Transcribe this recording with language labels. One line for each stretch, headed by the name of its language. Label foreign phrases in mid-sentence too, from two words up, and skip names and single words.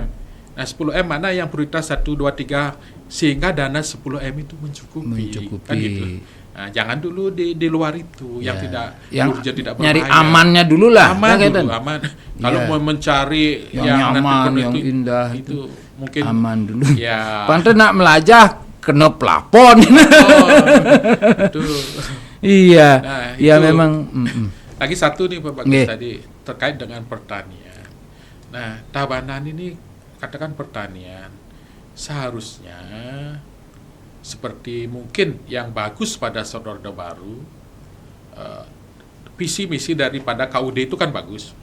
Indonesian: Nah, 10M mana yang prioritas 1, 2, 3 sehingga dana 10M itu mencukupi. Kan gitu. Nah, jangan dulu di luar itu yang tidak urgent, tidak berbahaya. Nyari amannya dulu lah. Aman. Kalau mau mencari yang nyaman, nanti yang indah itu mungkin aman dulu. Ya.
Balinese: Pantes nak melajah kena plafon.
Indonesian: Betul. Iya. Nah, Ya itu. memang. Lagi satu nih Pak Bagus Nggih. tadi terkait dengan pertanian. Nah, Tabanan ini katakan pertanian seharusnya seperti mungkin yang bagus pada Orde Baru, visi misi daripada KUD itu kan bagus.